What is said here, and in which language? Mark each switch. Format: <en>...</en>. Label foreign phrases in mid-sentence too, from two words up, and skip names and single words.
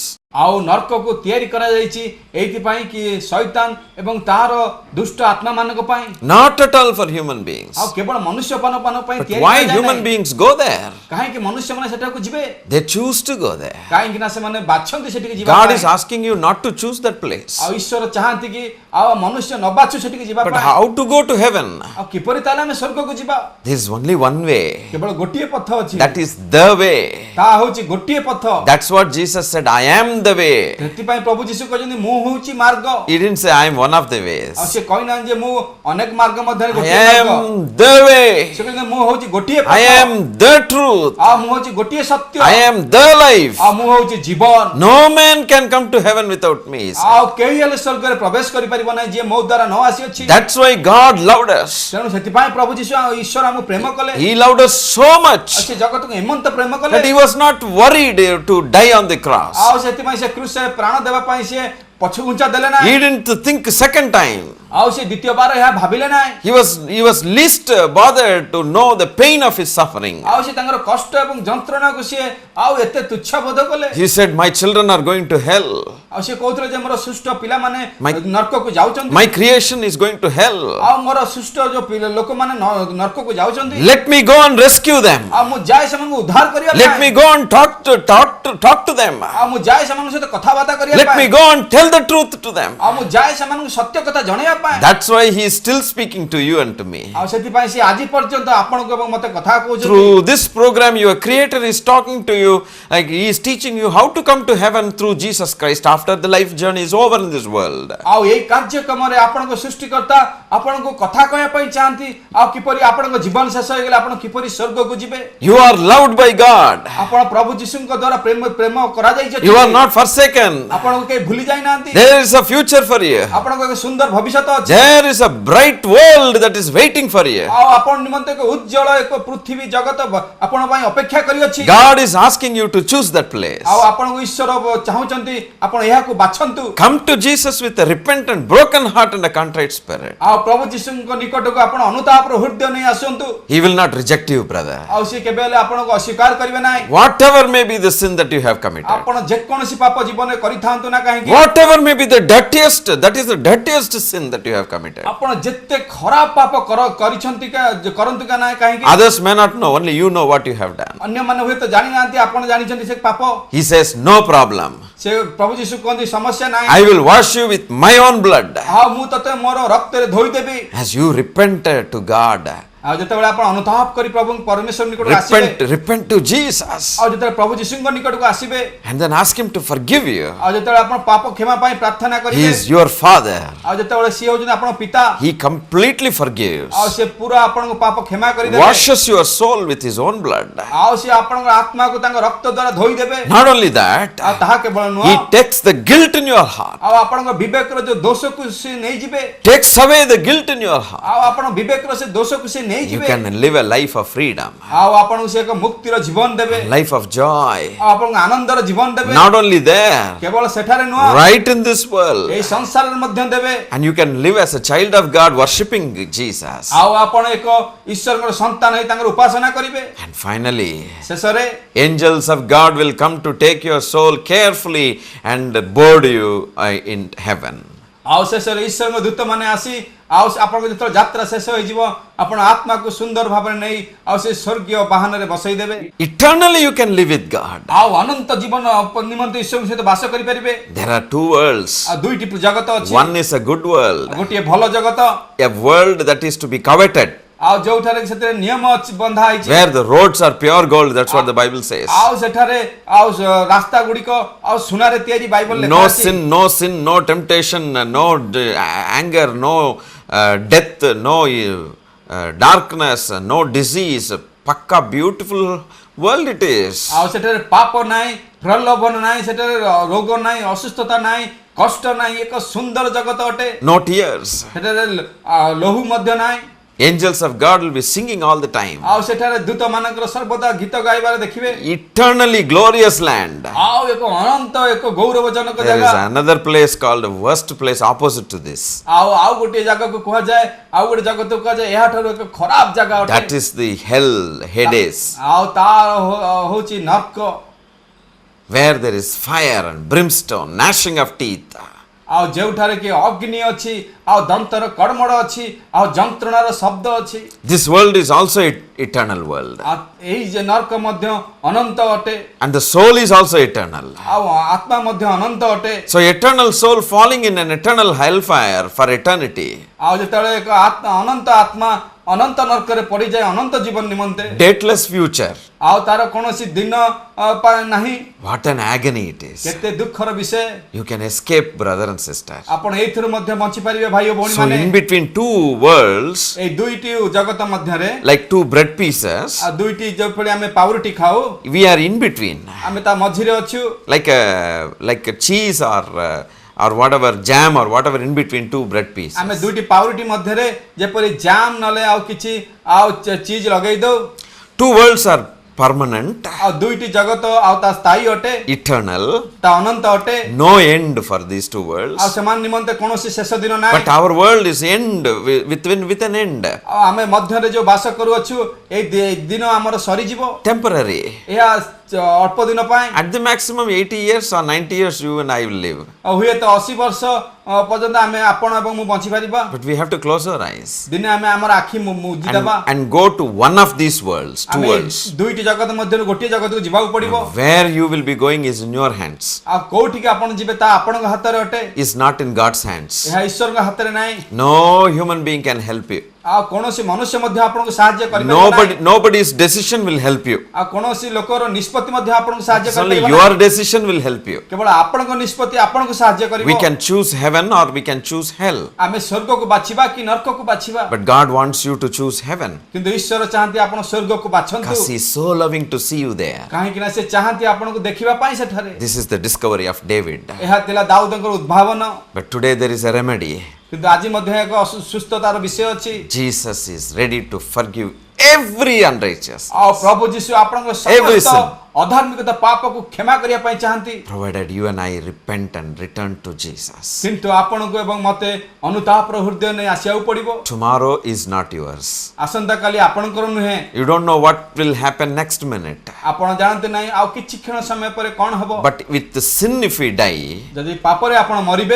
<or>ଆଉ ନର୍କକୁ ତିଆରି କରାଯାଇଛି ଏଇଥିପାଇଁ କି ଶୈତାନ ଏବଂ ତାହାର ଦୁଷ୍ଟ ଆତ୍ମାମାନଙ୍କ ପାଇଁ।</or> <en>Not at all for human beings.</en> <or>ଆଉ କେବଳ ମନୁଷ୍ୟମାନଙ୍କ ପାଇଁ</or> <en>But</en> <or>ତିଆରି</or> <en>why</en> <or>କରାଯାଏ</or> <en>human</en> <or>ନାହିଁ।</or> <en>beings go there?</en> <or>କାହିଁକି ମନୁଷ୍ୟମାନେ ସେଠାକୁ ଯିବେ?</or> <en>They choose to go there.</en> <or>କାହିଁକି ନା ସେମାନେ ବାଛନ୍ତି ସେଠିକି ଯିବା</or> <en>God</en> <or>ପାଇଁ।</or> <en>is asking you not to choose that place.</en> <or>ଆଉ ଈଶ୍ୱର ଚାହାନ୍ତି କି ଆଉ ମନୁଷ୍ୟ ନ ବାଛୁ ସେଠିକି ଯିବା</or> <en>But</en> <or>ପାଇଁ।</or> <en>how to go to heaven?</en> <or>ଆଉ କିପରି ତାହେଲେ ଆମେ ସ୍ୱର୍ଗକୁ ଯିବା?</or> <en>There is only one way.</en> <or>କେବଳ ଗୋଟିଏ ପଥ ଅଛି।</or> <en>That is the way.</en> <or>ତାହା ହେଉଛି ଗୋଟିଏ ପଥ।</or> <en>That's what Jesus said. I am the way.</en> <or>ସେଥିପାଇଁ ପ୍ରଭୁ ଯୀଶୁ କହିଛନ୍ତି ମୁଁ ହେଉଛି ମାର୍ଗ।</or> <en>He didn't say I am one of the ways.</en> <or>ଆଉ ସେ କହିନାହାନ୍ତି ଯେ ମୁଁ ଅନେକ ମାର୍ଗ ମଧ୍ୟରେ</or> <en>I</en> <or>ଗୋଟିଏ ମାର୍ଗ।</or> <en>am the way.</en> <or>ସେ କହିଛନ୍ତି ମୁଁ ହେଉଛି ଗୋଟିଏ</or> <en>I</en> <or>ପଥ।</or> <en>am the truth.</en> <or>ଆଉ ମୁଁ ହେଉଛି ଗୋଟିଏ ସତ୍ୟ।</or> <en>I am the life.</en> <or>ଆଉ ମୁଁ ହେଉଛି ଜୀବନ।</or> <en>No man can come to heaven without me. He said.</en> <or>ଆଉ କେହି ହେଲେ ସ୍ୱର୍ଗରେ ପ୍ରବେଶ କରିପାରିବ ନାହିଁ ଯିଏ ମୋ ଦ୍ୱାରା ନ ଆସିଅଛି।</or> <en>That's why God loved us.</en> <or>ତେଣୁ ସେଥିପାଇଁ ପ୍ରଭୁ ଯୀଶୁ ଆଉ ଈଶ୍ୱର ଆମକୁ ପ୍ରେମ କଲେ।</or> <en>He loved us so</en> <or>ଆଉ</or> <en>much</en> <or>ସେ ଜଗତକୁ ଏମନ୍ତ ପ୍ରେମ କଲେ</or> <en>that he was not worried to die on the cross.</en> <or>ଆଉ ସେଥିପାଇଁ ସେ କ୍ରୁଶରେ ପ୍ରାଣ ଦେବା ପାଇଁ ସେ ପଛଘୁଞ୍ଚା ଦେଲେ ନାହିଁ।</or> <en>He didn't think second time.</en> <or>ଆଉ ସେ ଦ୍ୱିତୀୟ ବାର ଏହା ଭାବିଲେ ନାହିଁ।</or> <en>He was least bothered to know the pain of his suffering.</en> <or>ଆଉ ସେ ତାଙ୍କର କଷ୍ଟ ଏବଂ ଯନ୍ତ୍ରଣାକୁ ସେ ଆଉ ଏତେ ତୁଚ୍ଛ ବୋଧ କଲେ।</or> <en>He said, my children are going to hell.</en> <or>ଆଉ ସେ କହୁଥିଲେ ଯେ ମୋର ସୁଷ୍ଟ ପିଲାମାନେ ନର୍କକୁ ଯାଉଛନ୍ତି।</or> <en>My creation is going to hell.</en> <or>ଆଉ ମୋର ସୁଷ୍ଟ ଯୋଉ ଲୋକମାନେ ନର୍କକୁ ଯାଉଛନ୍ତି।</or> <en>Let me go and rescue them.</en> <or>ଆଉ ମୁଁ ଯାଏ ସେମାନଙ୍କୁ ଉଦ୍ଧାର କରିବା ପାଇଁ।</or> <en>Let me go and talk to them.</en> <or>ଆଉ ମୁଁ ଯାଏ ସେମାନଙ୍କ ସହିତ କଥାବାର୍ତ୍ତା କରିବା ପାଇଁ।</or> <en>Let me go and tell the truth to them.</en> <or>ଆଉ ମୁଁ ଯାଏ ସେମାନଙ୍କୁ ସତ୍ୟ କଥା ଜଣେଇବା ପାଇଁ।</or> <en>That's why he is still speaking to you and to me.</en> <or>ଆଉ ସେଥିପାଇଁ ସେ ଆଜି ପର୍ଯ୍ୟନ୍ତ ଆପଣଙ୍କୁ ଏବଂ ମୋତେ କଥା କହୁଛନ୍ତି।</or> <en>Through this program, your creator is talking to you, like he is teaching you how to come to heaven through Jesus Christ after the life journey is over in this world.</en> <or>ଆଉ ଏଇ କାର୍ଯ୍ୟକ୍ରମରେ ଆପଣଙ୍କ ସୃଷ୍ଟିକର୍ତ୍ତା ଆପଣଙ୍କୁ କଥା କହିବା ପାଇଁ ଚାହାନ୍ତି ଆଉ କିପରି ଆପଣଙ୍କ ଜୀବନ ଶେଷ ହେଇଗଲେ ଆପଣ କିପରି ସ୍ୱର୍ଗକୁ ଯିବେ।</or> <en>You are loved by God.</en> <or>ଆପଣ ପ୍ରଭୁ ଯୀଶୁଙ୍କ ଦ୍ୱାରା ପ୍ରେମ କରାଯାଇଛି।</or> <en>You are not forsaken.</en> <or>ଆପଣଙ୍କୁ କେହି ଭୁଲି ଯାଇନାହାନ୍ତି।</or> <en>There is a future for you.</en> <or>ଆପଣଙ୍କ ଏକ ସୁନ୍ଦର ଭବିଷ୍ୟତ ଅଛି।</or> <en>There is a bright world that is waiting for you.</en> <or>ଆଉ ଆପଣ ନିମନ୍ତେ ଏକ ଉଜ୍ଜଳ ଏକ ପୃଥିବୀ ଜଗତ ଆପଣ ପାଇଁ ଅପେକ୍ଷା କରିଅଛି।</or> <en>God is asking you to choose that place.</en> <or>ଆଉ ଆପଣଙ୍କୁ ଈଶ୍ୱର ଚାହୁଁଛନ୍ତି ଆପଣ ଏହାକୁ ବାଛନ୍ତୁ।</or> <en>Come to Jesus with a repentant, broken heart and a contrite spirit.</en> <or>ଆଉ ପ୍ରଭୁ ଯୀଶୁଙ୍କ ନିକଟକୁ ଆପଣ ଅନୁତାପର ହୃଦୟ ନେଇ ଆସନ୍ତୁ।</or> <en>He will not reject you, brother.</en> <or>ଆଉ ସେ କେବେ ହେଲେ ଆପଣଙ୍କୁ ଅସ୍ୱୀକାର କରିବେ ନାହିଁ।</or> <en>Whatever may be the sin that you have committed.</en> <or>ଆପଣ ଯେକୌଣସି ପାପ ଜୀବନରେ କରିଥାନ୍ତୁ ନା କାହିଁକି।</or> <en>Whatever may be the dirtiest, that is the dirtiest sin that you have committed.</en> <or>ଆପଣ ଯେତେ ଖରାପ ପାପ କରିଛନ୍ତି କରନ୍ତୁ କା ନାହିଁ କାହିଁକି।</or> <en>Others may not know, only you know what you have done.</en> <or>ଅନ୍ୟମାନେ ହୁଏତ ଜାଣିନାହାନ୍ତି ଆପଣ ଜାଣିଛନ୍ତି ସେ ପାପ।</or> <en>He says, no problem.</en> <or>ସେ ପ୍ରଭୁ ଯୀଶୁ କହନ୍ତି ସମସ୍ୟା ନାହିଁ।</or> <en>I will wash you with my own blood.</en> <or>ଆଉ ମୁଁ ତତେ ମୋର ରକ୍ତରେ ଧୋଇଦେବି।</or> <en>As you repent to God,</en> <or>ଆଉ ଯେତେବେଳେ ଆପଣ ଅନୁତାପ କରି ପ୍ରଭୁ ପରମେଶ୍ୱର ନିକଟକୁ ଆସିବେ</or> <en>repent to Jesus</en> <or>ଆଉ ଯେତେବେଳେ ପ୍ରଭୁ ଯୀଶୁଙ୍କ ନିକଟକୁ ଆସିବେ</or> <en>and then ask him to forgive you.</en> <or>ଆଉ ଯେତେବେଳେ ଆପଣ ପାପ କ୍ଷମା ପାଇଁ ପ୍ରାର୍ଥନା</or> <en>He</en> <or>କରିବେ</or> <en>is your father.</en> <or>ଆଉ ଯେତେବେଳେ ସିଏ ହଉଛନ୍ତି ଆପଣଙ୍କ ପିତା</or> <en>He completely forgives,</en> <or>ଆଉ ସେ ପୁରା ଆପଣଙ୍କ ପାପ କ୍ଷମା କରିଦେବେ</or> <en>washes your soul with his own blood.</en> <or>ଆଉ ସିଏ ଆପଣଙ୍କ ଆତ୍ମାକୁ ତାଙ୍କ ରକ୍ତ ଦ୍ୱାରା ଧୋଇ ଦେବେ</or> <en>Not only that,</en> <or>ଆଉ ତାହା କେବଳ ନୁହଁ</or> <en>he takes the guilt in your heart,</en> <or>ଆଉ ଆପଣଙ୍କ ବିବେକର ଯୋଉ ଦୋଷକୁ ସେ ନେଇଯିବେ</or> <en>takes away the guilt in your heart.</en> <or>ଆଉ ଆପଣ ବିବେକର ସେ ଦୋଷକୁ ସେ</or> <en>You</en> <or>ନେଇଯିବେ</or> <en>can live a life of freedom,</en> <or>ଆଉ ଆପଣଙ୍କୁ ସେ ଏକ ମୁକ୍ତିର ଜୀବନ ଦେବେ</or> <en>life of joy.</en> <or>ଆଉ ଆପଣଙ୍କୁ ଆନନ୍ଦର ଜୀବନ ଦେବେ</or> <en>Not only there,</en> <or>କେବଳ ସେଠାରେ ନୁହଁ</or> <en>right in this world.</en> <or>ଏଇ ସଂସାରରେ ମଧ୍ୟ ଦେବେ</or> <en>And you can live as a child of God worshipping Jesus.</en> <or>ଆଉ ଆପଣ ଏକ ଈଶ୍ୱରଙ୍କର ସନ୍ତାନ ହେଇ ତାଙ୍କର ଉପାସନା କରିବେ</or> <en>And finally,</en> <or>ଶେଷରେ</or> <en>angels of God will come to take your soul carefully and board you in heaven.</en> <or>ଆଉ ଶେଷରେ ଈଶ୍ୱରଙ୍କ ଦୂତମାନେ ଆସି ଆଉ ଆପଣଙ୍କ ଯେତେବେଳେ ଯାତ୍ରା ଶେଷ ହୋଇଯିବ ଆପଣ ଆତ୍ମାକୁ ସୁନ୍ଦର ଭାବରେ ନେଇ ଆଉ ସେ ସ୍ୱର୍ଗୀୟ ବାହନରେ ବସେଇ ଦେବେ</or> <en>Eternally you can live with God.</en> <or>ଆଉ ଅନନ୍ତ ଜୀବନ ନିମନ୍ତେ ଈଶ୍ୱରଙ୍କ ସହିତ ବାସ କରିପାରିବେ</or> <en>There are two worlds.</en> <or>ଆଉ ଦୁଇଟି ଜଗତ ଅଛି</or> <en>One is a good world,</en> <or>ଗୋଟିଏ ଭଲ ଜଗତ</or> <en>a world that is to be coveted,</en> <or>ଆଉ ଯୋଉଠାରେ ସେଥିରେ ନିୟମ ଅଛି ବନ୍ଧା ହେଇଛି</or> <en>where the roads are pure gold. That's what the Bible says.</en> <or>ଆଉ ସେଠାରେ ଆଉ ରାସ୍ତା ଗୁଡ଼ିକ ଆଉ ସୁନାରେ ତିଆରି ବାଇବଲ ଲେଖା</or> <en>No</en> <or>ଅଛି</or> <en>sin, no temptation, no anger, no death, no darkness, no disease. Pakka beautiful world it is.</en> <or>ଆଉ ସେଠାରେ ପାପ ନାହିଁ ପ୍ରଲୋଭନ ନାହିଁ ସେଠାରେ ରୋଗ ନାହିଁ ଅସୁସ୍ଥତା ନାହିଁ କଷ୍ଟ ନାହିଁ ଏକ ସୁନ୍ଦର ଜଗତ ଅଟେ</or> <en>No tears.</en> <or>ସେଠାରେ ଲହୁ ମଧ୍ୟ ନାହିଁ</or> <en>Angels of God will be singing all the time.</en> <or>ଆଉ ସେଠାରେ ଦୂତ ମାନଙ୍କର ସର୍ବଦା ଗୀତ ଗାଇବାରେ ଦେଖିବେ</or> <en>Eternally glorious land.</en> <or>ଆଉ ଏକ ଅନନ୍ତ ଏକ ଗୌରବଜନକ</or> <en>There is</en> <or>ଜାଗା</or> <en>another place called the worst place opposite to this.</en> <or>ଆଉ ଗୋଟିଏ ଜାଗାକୁ କୁହାଯାଏ ଆଉ ଗୋଟେ ଜଗତକୁ କୁହାଯାଏ ଏହାଠାରୁ ଏକ ଖରାପ ଜାଗା</or> <en>That</en> <or>ଅଟେ</or> <en>is the hell, Hades,</en> <or>ଆଉ ତାର ହଉଛି ନର୍କ</or> <en>where there is fire and brimstone, gnashing of teeth.</en> <or>ଆଉ ଯେଉଁଠାରେ କି ଅଗ୍ନି ଅଛି ଆଉ ଦନ୍ତର କଡ଼ମଡ଼ ଅଛି ଆଉ ଯନ୍ତ୍ରଣାର ଶବ୍ଦ ଅଛି</or> <en>This world is also eternal world.</en> <or>ଆଉ ଏଇ ଯେ ନର୍କ ମଧ୍ୟ ଅନନ୍ତ ଅଟେ</or> <en>And the soul is also eternal.</en> <or>ଆଉ ଆତ୍ମା ମଧ୍ୟ ଅନନ୍ତ ଅଟେ</or> <en>So eternal soul falling in an eternal hellfire for eternity.</en> <or>ଆଉ ଯେତେବେଳେ ଏକ ଅନନ୍ତ ଆତ୍ମା ଅନନ୍ତ ନର୍କରେ ପଡ଼ିଯାଏ ଅନନ୍ତ ଜୀବନ ନିମନ୍ତେ</or> <en>Dateless future.</en> <or>ଆଉ ତାର କୌଣସି ଦିନ ନାହିଁ</or> <en>What an agony it is.</en> <or>କେତେ ଦୁଃଖର ବିଷୟ</or> <en>You can escape, brother and sister.</en> <or>ଆପଣ ଏଇଥିରୁ ମଧ୍ୟ ବଞ୍ଚି ପାରିବେ ଭାଇ ଓ ଭଉଣୀ</or> <en>So</en> <or>ମାନେ</or> <en>in between two worlds,</en> <or>ଏଇ ଦୁଇଟି ଜଗତ ମଧ୍ୟରେ</or> <en>like two bread pieces,</en> <or>ଆଉ ଦୁଇଟି ଯେପରି ଆମେ ପାଉରୁଟି ଖାଉ</or> <en>we are in between.</en> <or>ଆମେ ତା ମଝିରେ ଅଛୁ</or> <en>Like a cheese or whatever, jam or whatever in between two bread pieces.</en> <or>ଆମେ ଦୁଇଟି ପାଉରୁଟି ମଧ୍ୟରେ ଯେପରି ଜାମ୍ ନଲେ ଆଉ କିଛି ଆଉ ଚିଜ ଲଗେଇ ଦଉ</or> <en>Two worlds are permanent,</en> <or>ଆଉ ଦୁଇଟି ଜଗତ ଆଉ ତା ସ୍ଥାୟୀ ଅଟେ</or> <en>eternal,</en> <or>ତା ଅନନ୍ତ ଅଟେ</or> <en>no end for these two worlds.</en> <or>ଆଉ ସେମାନେ ନିମନ୍ତେ କୌଣସି ଶେଷ ଦିନ ନାହିଁ</or> <en>But our world is end with an end,</en> <or>ଆଉ ଆମେ ମଧ୍ୟରେ ଯୋଉ ବାସ କରୁଅଛୁ ଏଇ ଦିନ ଆମର ସରିଯିବ</or> <en>temporary.</en> <or>ଏହା ଅଳ୍ପ ଦିନ ପାଇଁ</or> <en>At the maximum 80 years or 90 years you and I will live.</en> <or>ଆଉ ହୁଏତ 80 ବର୍ଷ ପର୍ଯ୍ୟନ୍ତ ଆମେ ଆପଣ ଏବଂ ମୁଁ ବଞ୍ଚି ପାରିବା</or> <en>But we have to close our eyes</en> <or>ଦିନେ ଆମେ ଆମର ଆଖି ମୁଜି ଦେବା</or> <en>and go to one of these worlds, two</en> <or>ଆମେ</or> <en>worlds.</en> <or>ଦୁଇଟି ଜଗତ ମଧ୍ୟରୁ ଗୋଟିଏ ଜଗତକୁ ଯିବାକୁ ପଡ଼ିବ</or> <en>Where you will be going is in your hands,</en> <or>ଆଉ କୋଉଠିକି ଆପଣ ଯିବେ ତା ଆପଣଙ୍କ ହାତରେ ଅଟେ</or> <en>is not in God's hands.</en> <or>ଏହା ଈଶ୍ୱରଙ୍କ ହାତରେ ନାହିଁ</or> <en>No human being can help you.</en> <or>ଆଉ କୌଣସି ମନୁଷ୍ୟ ମଧ୍ୟ ଆପଣଙ୍କୁ ସାହାଯ୍ୟ କରିପାରିବ</or> <en>Nobody's decision will help you.</en> <or>ଆଉ କୌଣସି ଲୋକର ନିଷ୍ପତ୍ତି ମଧ୍ୟ ଆପଣଙ୍କୁ ସାହାଯ୍ୟ</or> <en>It's only</en> <or>କରିପାରିବ</or> <en>your decision will help you.</en> <or>କେବଳ ଆପଣଙ୍କ ନିଷ୍ପତ୍ତି ଆପଣଙ୍କୁ ସାହାଯ୍ୟ କରିବ</or> <en>We can choose heaven or we can choose hell.</en> <or>ଆମେ ସ୍ୱର୍ଗକୁ ବାଛିବା କି ନର୍କକୁ ବାଛିବା</or> <en>But God wants you to choose heaven</en> <or>କିନ୍ତୁ ଈଶ୍ୱର ଚାହାନ୍ତି ଆପଣ ସ୍ୱର୍ଗକୁ ବାଛନ୍ତୁ</or> <en>because He is so loving to see you there.</en> <or>କାହିଁକି ନା ସେ ଚାହାନ୍ତି ଆପଣଙ୍କୁ ଦେଖିବା ପାଇଁ ସେଠାରେ</or> <en>This is the discovery of David.</en> <or>ଏହା ଥିଲା ଦାଉଦଙ୍କର ଉଦ୍ଭାବନ</or> <en>But today there is a remedy.</en> <or>କିନ୍ତୁ ଆଜି ମଧ୍ୟ ଏକ ସୁସ୍ଥତାର ବିଷୟ ଅଛି</or> <en>Jesus is ready to forgive every unrighteous,</en> <or>ଆଉ ପ୍ରଭୁ ଯୀଶୁ ଆପଣଙ୍କ</or> <en>Every</en> <or>ସମସ୍ତ</or> <en>sin.</en> <or>ଅଧାର୍ମିକତା ପାପକୁ କ୍ଷମା କରିବା ପାଇଁ ଚାହାନ୍ତି</or> <en>provided you and I repent and return to Jesus.</en> <or>କିନ୍ତୁ ଆପଣଙ୍କୁ ଏବଂ ମତେ ଅନୁତାପର ହୃଦୟ ନେଇ ଆସିବାକୁ ପଡ଼ିବ</or> <en>Tomorrow is not yours.</en> <or>ଆସନ୍ତାକାଲି ଆପଣଙ୍କର ନୁହେଁ</or> <en>You don't know what will happen next minute.</en> <or>ଆପଣ ଜାଣନ୍ତି ନାହିଁ ଆଉ କିଛି କ୍ଷଣ ସମୟ ପରେ କ'ଣ ହବ</or> <en>But with the sin, if we die,</en> <or>ଯଦି ପାପରେ ଆପଣ ମରିବେ</or>